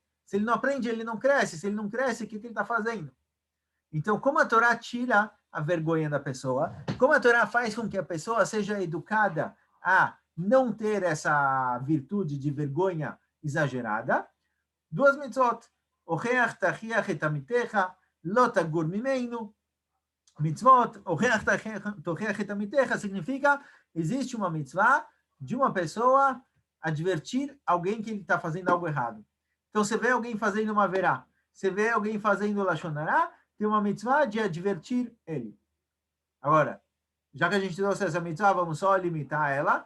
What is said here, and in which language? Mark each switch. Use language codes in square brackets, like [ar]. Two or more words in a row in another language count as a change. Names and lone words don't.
[pt] Se ele não aprende, ele não cresce. Se ele não cresce, o que ele está fazendo? Então, como a Torá tira a vergonha da pessoa, como a Torá faz com que a pessoa seja educada a não ter essa virtude de vergonha exagerada, duas mitzvot. [he] הוכח תוכיח את עמיתך, לא תגור ממנו. [pt] Mitzvot, [he] הוכח תוכיח את עמיתך [pt] significa, existe uma mitzvah de uma pessoa advertir alguém que ele está fazendo algo errado. Então, você vê alguém fazendo uma verá, você vê alguém fazendo [he] לשון הרע, [pt] tem uma mitzvah de advertir ele. Agora, já que a gente trouxe essa mitzvah, vamos só limitar ela.